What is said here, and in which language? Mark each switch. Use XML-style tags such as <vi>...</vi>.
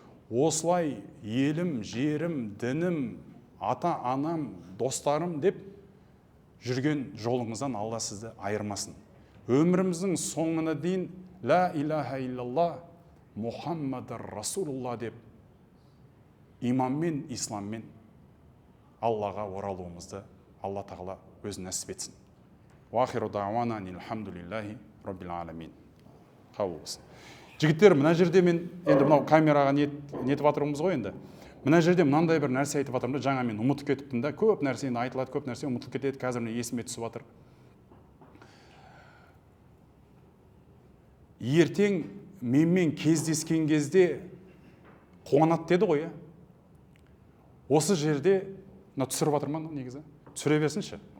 <kk>Осылай елім, жерім, дінім, ата-анам, достарым деп жүрген жолыңыздан Алла сізді айырмасын. Өміріміздің соңына дейін</kk> <ar>ла илаха иллалла Мұхаммадар Расулулла</ar> <kk>деп иманмен, исламмен Аллаға оралуымызды Алла тағала өзі нәсіп етсін.</kk> <ar>Уахиру дауана алхамдулиллахи раббил аламин.</ar> <kk>Қабыл болсын. Жігіттер, мына жерде мен енді мынау камераға нетіп жатырмыз ғой енді. Мына жерде мынандай бір нәрсе айтып жатырмын да, жаңа мен ұмытып кетіппін да, көп нәрсе енді айтылады, көп нәрсе ұмытылып кетеді, қазір міне есіме түсіп жатыр. Ертең менімен кездескен кезде қуанады деді ғой, осы жерде мына түсіріп жатыр ма негізі? Түсіре берсінші.</kk>